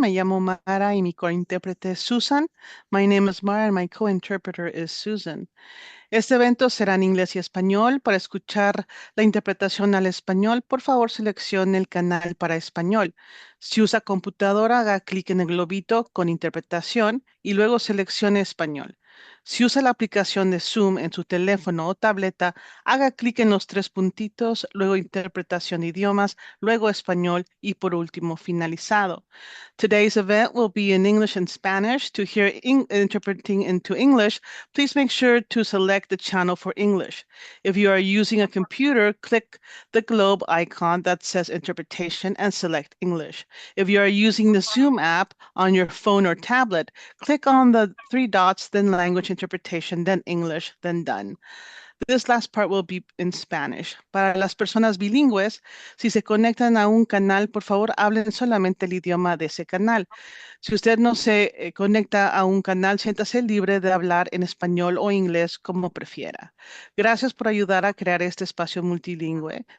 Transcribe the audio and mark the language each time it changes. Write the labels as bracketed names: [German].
[Spanish] Me llamo Mara y mi cointérprete es Susan. [English] My name is Mara and my co-interpreter is Susan. [Spanish] Este evento será en inglés y español. Para escuchar la interpretación al español, por favor seleccione el canal para español. Si usa computadora, haga clic en el globito con interpretación y luego seleccione español. Si usa la aplicación de Zoom en su teléfono o tableta, haga clic en los tres puntitos, luego interpretación de idiomas, luego español y por último finalizado. [English] Today's event will be in English and Spanish. To hear interpreting into English, please make sure to select the channel for English. If you are using a computer, click the globe icon that says interpretation and select English. If you are using the Zoom app on your phone or tablet, click on the three dots, then language interpretation, then English, then done. This last part will be in Spanish. [Spanish] Para las personas bilingües, si se conectan a un canal, por favor, hablen solamente el idioma de ese canal. Si usted no se conecta a un canal, siéntase libre de hablar en español o inglés como prefiera. Gracias por ayudar a crear este espacio multilingüe.